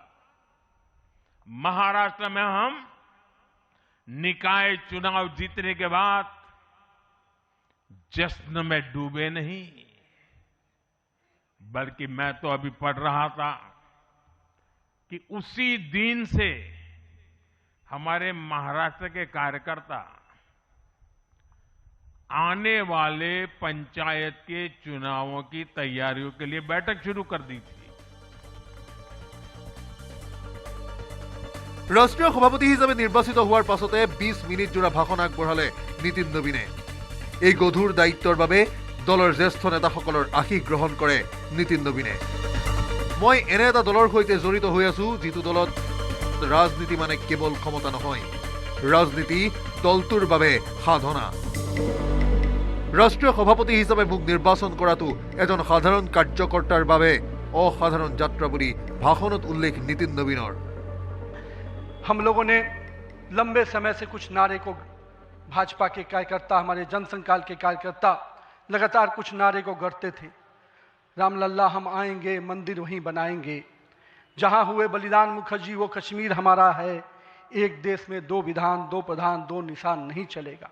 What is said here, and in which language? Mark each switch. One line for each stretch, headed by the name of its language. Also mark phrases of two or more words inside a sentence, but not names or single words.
Hindi: महाराष्ट्र में हम निकाय चुनाव जीतने के बाद जश्न में डूबे नहीं, बल्कि मैं तो अभी पढ़ रहा था कि उसी दिन से हमारे महाराष्ट्र के कार्यकर्ता आने वाले पंचायत के चुनावों की तैयारियों के लिए बैठक शुरू कर दी थी।
Assamese: ৰাষ্ট্ৰীয় সভাপতি হিচাপে নিৰ্বাচিত হোৱাৰ পাছতে ২০ মিনিট জোৰা ভাষণ আগবঢ়ালে নিতিন নবীনে। এই গধুৰ দায়িত্বৰ বাবে দলৰ জ্যেষ্ঠ নেতাসকলৰ আশীষ গ্ৰহণ কৰে নিতিন নবীনে। মই এনে এটা দলৰ সৈতে জড়িত হৈ আছো যিটো দলত ৰাজনীতি মানে কেৱল ক্ষমতা নহয়, ৰাজনীতি দলটোৰ বাবে সাধনা। ৰাষ্ট্ৰীয় সভাপতি হিচাপে মোক নিৰ্বাচন কৰাটো এজন সাধাৰণ কাৰ্যকৰ্তাৰ বাবে অসাধাৰণ যাত্ৰা বুলি ভাষণত উল্লেখ নিতিন নবীনৰ।
Hindi: हम लोगों ने लंबे समय से कुछ नारे को, भाजपा के कार्यकर्ता, हमारे जनसंकाल के कार्यकर्ता लगातार कुछ नारे को गढ़ते थे। रामलल्ला हम आएंगे, मंदिर वहीं बनाएंगे, जहां हुए बलिदान मुखर्जी वो कश्मीर हमारा है, एक देश में दो विधान, दो प्रधान, दो निशान नहीं चलेगा।